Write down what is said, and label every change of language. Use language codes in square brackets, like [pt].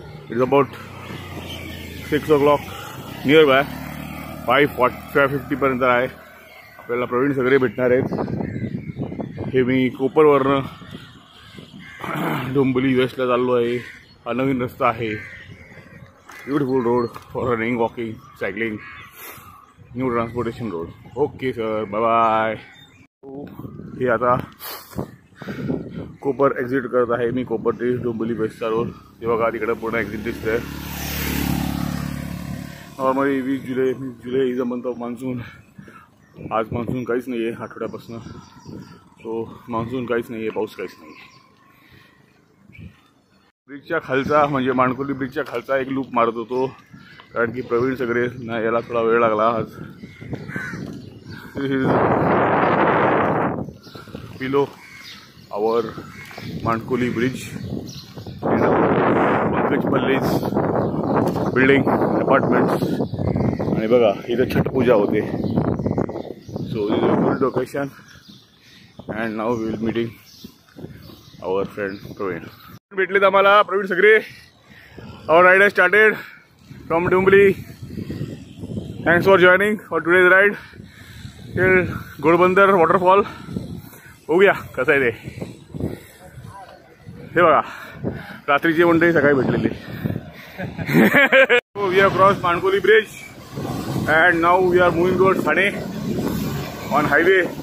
[en] It's about 6 o'clock nearby. [mr] 5:50 पर्यंत आहे. आपल्याला प्रवीण सगळे भेटणार आहेत. हे मी कोपरवरनं डोंबिवली वेस्टला चाललो आहे. हा नवीन रस्ता आहे. [en] Beautiful road for running, walking, cycling, new transportation road. Okay sir, bye bye. [mr] हे आता कोपर एक्झिट करत आहे मी. कोपर ते डोंबिवली वेस्टचा रोड. ते बघा तिकडे पूर्ण एक्झिट दिसतंय. [en] Normally 20 July is a month of monsoon. [mr] आज मान्सून काहीच नाही आहे आठवड्यापासून. सो मान्सून काहीच नाही आहे, पाऊस काहीच नाही. ब्रिजच्या खालचा म्हणजे माणकोली ब्रिजच्या खालचा एक लूप मारत होतो, कारण की प्रवीण सगळे ना याला थोडा वेळ लागला आज. [en] Below our Mankoli bridge, Pankaj palace building apartments. [mr] आणि बघा इथं छठ पूजा होते. [en] So this is a good location. And now we will meeting our friend Praveen. [mr] भेटलेत आम्हाला प्रवीण सगळे. [en] Our ride has started from Dombivli. Thanks for joining for today's ride till Ghodbunder waterfall. [mr] बघूया कसं आहे ते. हे बघा रात्रीचे मंडळी सकाळी भेटलेले. [en] So we have crossed Mankoli bridge and now we are moving towards Thane on highway.